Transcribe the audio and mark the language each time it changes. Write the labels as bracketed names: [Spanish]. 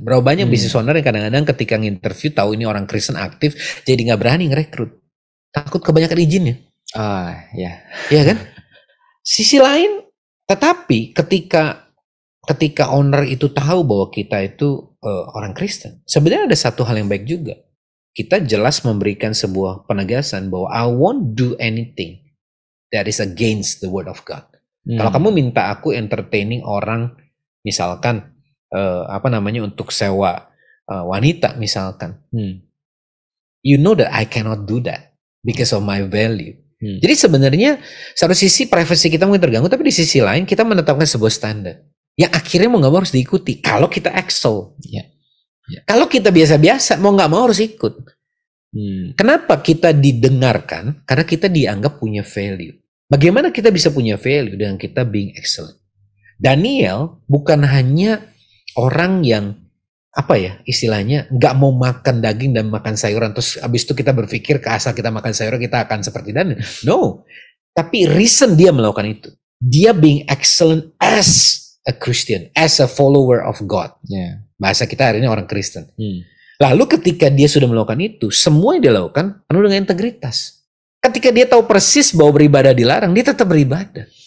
[Indonesian] Berapa banyak business owner yang kadang-kadang ketika nginterview tahu ini orang Kristen aktif, jadi nggak berani ngerekrut. Takut kebanyakan izinnya. Iya kan? Sisi lain, tetapi ketika owner itu tahu bahwa kita itu orang Kristen, sebenarnya ada satu hal yang baik juga. Kita jelas memberikan sebuah penegasan bahwa [English] I won't do anything that is against the word of God. [Indonesian] Kalau kamu minta aku entertaining orang, misalkan untuk sewa wanita misalkan, [English] you know that I cannot do that because of my value. [Indonesian] Jadi sebenarnya satu sisi privasi kita mungkin terganggu, tapi di sisi lain kita menetapkan sebuah standar yang akhirnya mau nggak mau harus diikuti. Kalau kita excel, kalau kita biasa-biasa mau nggak mau harus ikut. Kenapa kita didengarkan? Karena kita dianggap punya value. Bagaimana kita bisa punya value dengan kita [English] being excellent? [Indonesian] Daniel bukan hanya orang yang istilahnya nggak mau makan daging dan makan sayuran, terus abis itu kita berpikir asal kita makan sayuran kita akan seperti Daniel. [English] No, tapi reason [Indonesian] dia melakukan itu, dia [English] being excellent as a Christian, as a follower of God. [Indonesian] Bahasa kita hari ini orang Kristen. Lalu ketika dia sudah melakukan itu, semua yang dia lakukan penuh dengan integritas. Ketika dia tahu persis bahwa beribadah dilarang, dia tetap beribadah.